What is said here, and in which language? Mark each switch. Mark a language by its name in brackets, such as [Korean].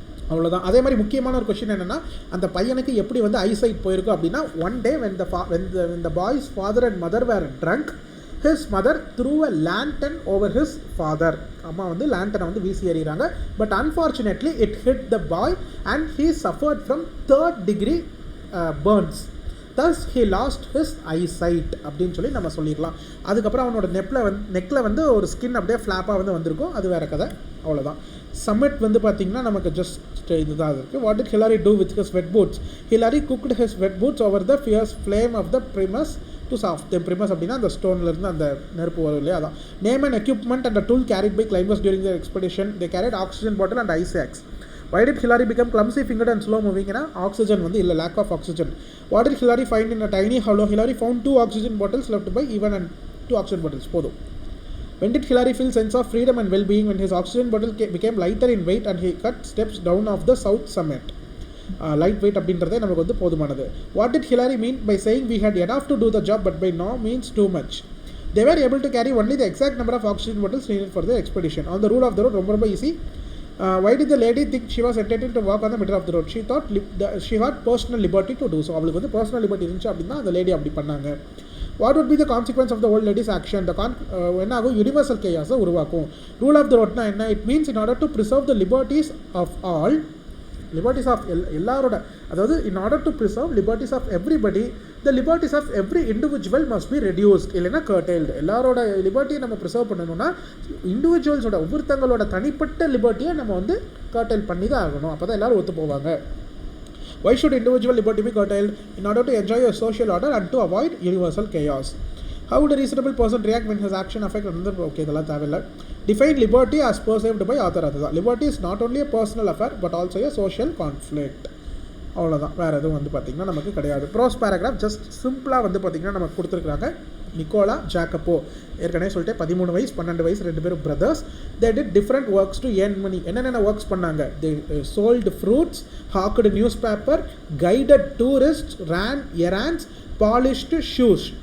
[Tamil] அவ்வளோதான். அதே மாதிரி முக்கியமான ஒரு கொஷின் என்னென்னா, அந்த பையனுக்கு எப்படி வந்து ஐசைட் போயிருக்கும் அப்படின்னா, [English] One day when the boy's father and mother were drunk, his mother threw a lantern over his father. [Tamil] அம்மா வந்து லேண்டனை வந்து வீசி எறிகிறாங்க. [English] But unfortunately it hit the boy and he suffered from 3rd degree burns. thus he lost his eyesight [Tamil] அப்படின்னு சொல்லி நம்ம சொல்லிடலாம். அதுக்கப்புறம் அவனோட நெக்கில் வந்து ஒரு ஸ்கின் அப்படியே ஃப்ளாப்பாக வந்து வந்திருக்கும், அது வேறு கதை. அவ்வளோதான். சம்மிட் வந்து பார்த்திங்கன்னா நமக்கு ஜஸ்ட் இதுதான் இருக்குது. [English] What did Hillary do with his wet boots? Hillary cooked his wet boots over the fierce flame of the primus to soft. [Tamil] ப்ரிமஸ் அப்படின்னா அந்த ஸ்டோன்லேருந்து அந்த நெருப்பு வரும் இல்லையா, அதான். [English] Name and equipment and tool carried by climbers during the expedition. They carried oxygen bottle and ice axe. Why did Hillary become clumsy fingered and slow moving? Oxygen வந்து இல்லை, lack of oxygen. What did Hillary find in a tiny hollow? Hillary found 2 oxygen bottles left by even and 2 oxygen bottles போதும். When did Hillary feel sense of freedom and well-being? When his oxygen bottle became lighter in weight and he cut steps down of the south summit. [Tamil] Light weight அப்படின்றதே நமக்கு வந்து போதுமானது. [English] What did Hillary mean by saying we had enough to do the job but by no means too much? They were able to carry only the exact number of oxygen bottles needed for the expedition. On the rule of the road ரொம்ப easy. Why did the lady think she was entitled to walk on the middle of the road? She thought she had personal liberty to do so. [Tamil] அவளுக்கு வந்து personal liberty இருந்துச்சு அப்படின்னா அந்த lady அப்படி பண்ணாங்க. [English] What would be the consequence of the old lady's action? [Tamil] என்ன ஆகும்? Universal கேயாஸை உருவாக்கும். [English] Rule of the ரோட்னா என்ன? It means in order to preserve the liberties of all, liberties of எல்லாரோட, அதாவது in order to preserve liberties of everybody the liberties of every individual must be reduced, இல்லைன்னா curtailed. [Tamil] எல்லாரோட லிபர்ட்டியை நம்ம preserve பண்ணணும்னா இண்டிவிஜுவல்ஸோட ஒவ்வொருத்தங்களோட தனிப்பட்ட லிபர்ட்டியை நம்ம வந்து கர்டைல் பண்ணி தான் ஆகணும். அப்போ தான் எல்லோரும் ஒத்து போவாங்க. [English] Why should individual liberty be curtailed? In order to enjoy a social order and to avoid universal chaos. How would a reasonable person react when his action affects another? [Tamil] Okay, இதெல்லாம் தேவையில்லை. [English] Define liberty as perceived by author. அதுதான், liberty is not only a personal affair but also a social conflict. [Tamil] அவ்வளோதான், வேறு எதுவும் வந்து பார்த்திங்கன்னா நமக்கு கிடையாது. ப்ரோஸ் பேராகிராஃப் ஜஸ்ட் சிம்பிளாக வந்து பார்த்திங்கன்னா நமக்கு கொடுத்துருக்குறாங்க. நிக்கோலா ஜாக்கப்போ, ஏற்கனவே சொல்லிட்டு 13 வயசு 12 வயசு 2 பேரும் brothers. [English] They did different works to earn money. [Tamil] என்னென்ன ஒர்க்ஸ் பண்ணாங்க? [English] They sold fruits, hawked newspaper, guided tourist, ran errands, polished shoes.